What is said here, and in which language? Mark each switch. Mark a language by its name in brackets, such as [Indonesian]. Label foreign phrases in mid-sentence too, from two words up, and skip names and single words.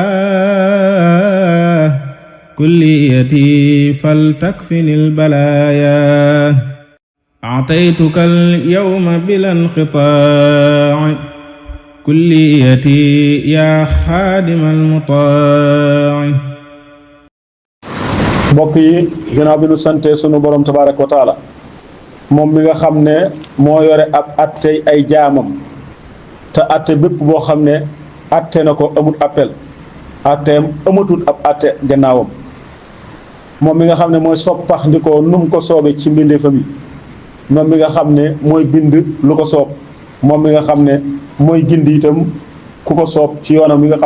[Arabic] كليتي فلتكفني البلايا أعطيتك اليوم بلا انقطاع كليتي يا خادم المطاع. [Wolof] mbokk yi ginnaaw bi nu sante sunu borom [Arabic] تبارك وتعالى [Wolof] moom mi nga xam ne moo yore ab attey ay jaamam te atte bépp boo xam ne atte na ko amut appel atteem amatul ab atte gannaawam moom mi nga xam ne mooy soppax ndikoo num ko soobe ci mbindeefam yi moom mi nga xam ne mooy bind lu ko soob moom mi nga xam ne mooy gindi itam ku ko soob ci yoonam mi nga xam